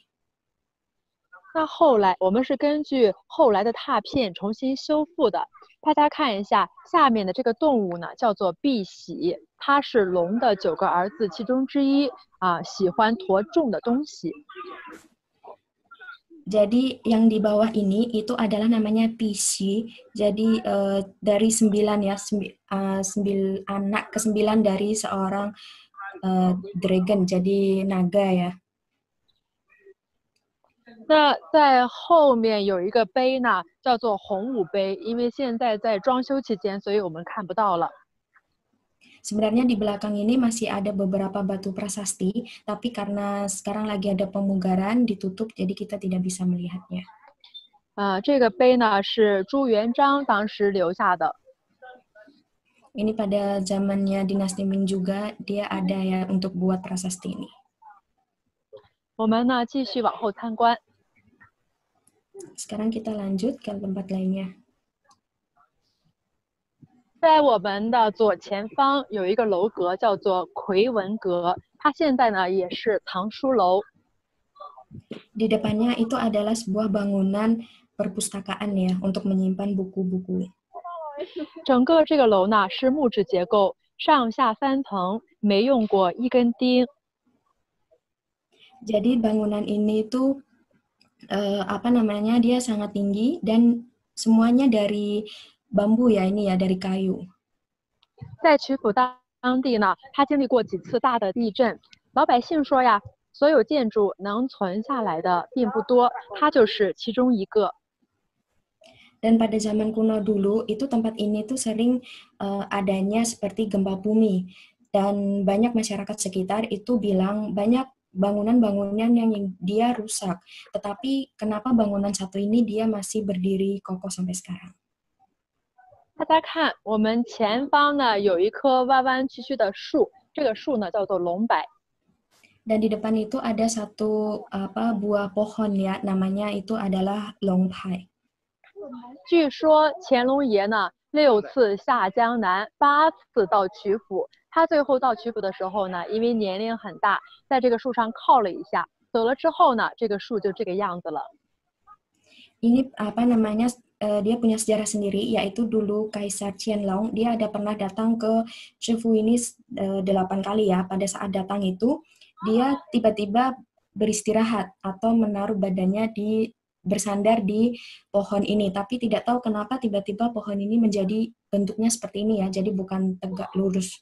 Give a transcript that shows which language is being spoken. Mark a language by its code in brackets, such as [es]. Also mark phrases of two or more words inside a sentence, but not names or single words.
[zh] 那后来我们是根据后来的拓片重新修复的。大家看一下下面的这个动物呢，叫做碧玺，它是龙的9个儿子其中之一啊，喜欢驮重的东西。 [id] Jadi yang di bawah ini itu adalah namanya Pisi. Jadi dari 9 ya, 9 anak ke-9 dari seorang dragon, jadi naga ya. [zh] 那在后面有一个碑呢，叫做洪武碑，因为现在在装修期间，所以我们看不到了。 [id] Sebenarnya di belakang ini masih ada beberapa batu prasasti, tapi karena sekarang lagi ada pemugaran ditutup, jadi kita tidak bisa melihatnya. [zh] 这个碑呢是朱元璋当时留下的。 [id] Ini pada zamannya dinasti Ming juga dia ada ya untuk buat prasasti ini. [zh] 我们呢继续往后参观。 [id] Sekarang kita lanjut ke tempat lainnya. [zh] 在我们的左前方有一个楼阁，叫做奎文阁，它现在呢也是藏书楼。 [id] Di depannya itu adalah sebuah bangunan perpustakaan ya untuk menyimpan buku-buku. [zh] 整个这个楼呢是木质结构，上下3层，没用过1根钉。 [id] Jadi bangunan ini tuh dia sangat tinggi dan semuanya dari bambu ya, ini ya dari kayu. [zh] 在曲阜当地呢，它经历过几次大的地震，老百姓说呀，所有建筑能存下来的并不多，它就是其中一个。 [id] Dan pada zaman kuno dulu itu tempat ini tuh sering adanya seperti gempa bumi dan banyak masyarakat sekitar itu bilang banyak bangunan-bangunan yang dia rusak. Tetapi kenapa bangunan satu ini dia masih berdiri kokoh sampai sekarang? [zh] 大家看，我们前方呢有一棵弯弯曲曲的树，这个树呢叫做龙柏。 [id] Dan di depan itu ada satu buah pohon ya, namanya itu adalah longpai. [zh] 据说乾隆爷呢6次下江南，8次到曲阜。他最后到曲阜的时候呢，因为年龄很大，在这个树上靠了一下，走了之后呢，这个树就这个样子了。 [id] Ini namanya dia punya sejarah sendiri, yaitu dulu Kaisar Qianlong dia ada pernah datang ke Shifu ini 8 kali ya. Pada saat datang itu dia tiba-tiba beristirahat atau menaruh badannya bersandar di pohon ini, tapi tidak tahu kenapa tiba-tiba pohon ini menjadi bentuknya seperti ini ya, jadi bukan tegak lurus.